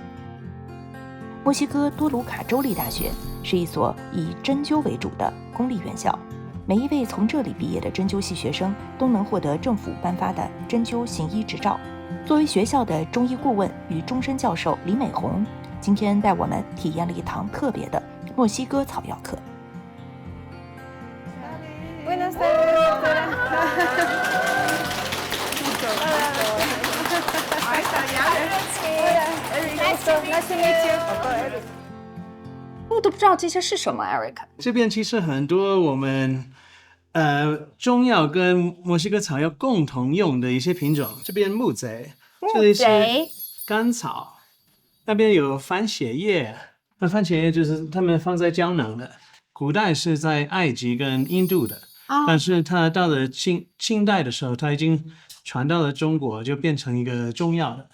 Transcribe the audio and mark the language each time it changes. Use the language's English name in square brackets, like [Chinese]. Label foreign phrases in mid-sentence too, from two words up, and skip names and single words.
[Chinese] 墨西哥多卢卡州立大学是一所以针灸为主的公立院校，每一位从这里毕业的针灸系学生都能获得政府颁发的针灸行医执照。作为学校的中医顾问与终身教授李美红，今天带我们体验了一堂特别的墨西哥草药课。 [Spanish] Buenas tardes, doctora. [English] Nice to meet you. [Chinese] 我都不知道这些是什么 ，Eric。这边其实很多我们中药跟墨西哥草药共同用的一些品种。这边木贼，这里是甘草，那边有番茄叶。那番茄叶就是他们放在胶囊的，古代是在埃及跟印度的，但是它到了清代的时候，它已经传到了中国，就变成一个中药了。